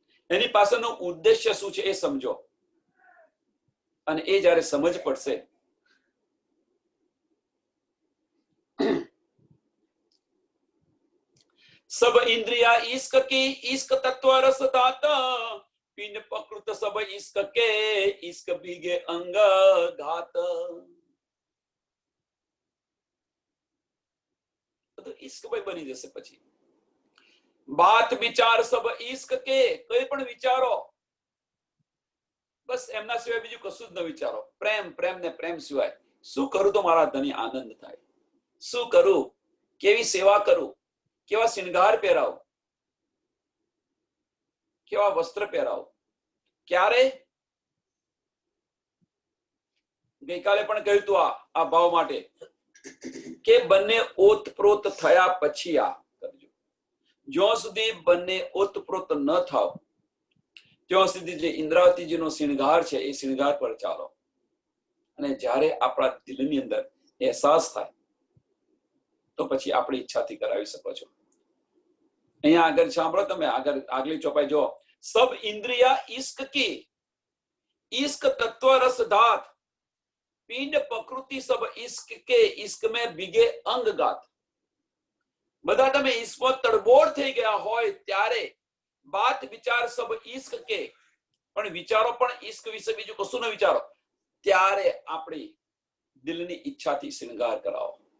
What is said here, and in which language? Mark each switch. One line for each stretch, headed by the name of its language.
Gujarati: એની પાછળનો ઉદ્દેશ્ય શું છે એ સમજો, અને એ જ્યારે સમજ પડશે
Hindi: सब इंद्रिया इश्क की, इश्क तत्व रस दाता, पिन प्रकृत सब इश्क के, इश्क भीगे अंग घात. तो इश्क भाई बनी जैसे
Gujarati: પછી
Hindi: बात विचार सब इश्क के,
Gujarati: કોઈ પણ વિચારો બસ એમના સિવાય બીજું કશું જ ન વિચારો. પ્રેમ, પ્રેમ ને પ્રેમ સિવાય શું કરું તો મારા ધણી આનંદ થાય, શું કરું, કેવી સેવા કરું, કેવા શિંગાર પહેરાવો, કેવા વસ્ત્ર પહેરાવો. ક્યારે? ગઈકાલે પણ કહ્યું હતું આ ભાવ માટે કે બંને ઓતપ્રોત થયા પછી આ કરજો. જ્યાં સુધી બંને ઓતપ્રોત ન થાવ ત્યાં સુધી જે ઇન્દ્રાવતીજીનો શિંગાર છે એ શિંગાર પર ચાલો. અને જ્યારે આપણા દિલની અંદર અહેસાસ થાય તો પછી આપણી ઈચ્છાથી કરાવી શકો છો. અહીંયા આગળ સાંભળો તમે, આગલી ચોપાઈ જો.
Hindi: સબ ઇન્દ્રિયા ઇશ્ક કી, इश्क तत्व रस धात, पिंड प्रकृति सब इश्क के, इश्क में भीगे अंग गात.
Gujarati: બધા તમે ઈશ્વર તડબોળ થઈ ગયા હોય ત્યારે
Hindi: બાત વિચાર સબ ઈશ્ક કે,
Gujarati: પણ વિચારો પણ ઈશ્ક વિશે બીજું કશું ન વિચારો. ત્યારે આપણી દિલની ઈચ્છાથી શૃંગાર કરાવો.